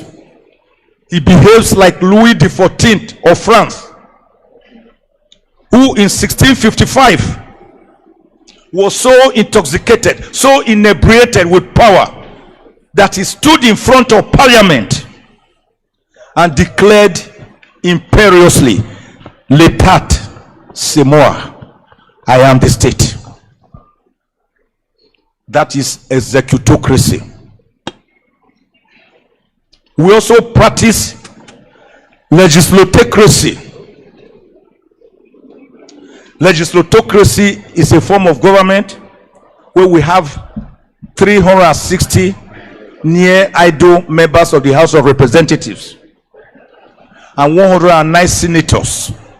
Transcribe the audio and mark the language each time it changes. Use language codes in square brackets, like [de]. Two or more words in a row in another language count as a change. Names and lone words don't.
[en] He behaves like Louis XIV of France, who in 1655 was so intoxicated, so inebriated with power, that he stood in front of parliament and declared imperiously, [fr] "L'état, c'est moi. [en] I am the state." That is executocracy. We also practice legislatocracy. Legislatocracy is a form of government where we have 360 near idle members of the House of Representatives and 109 senators.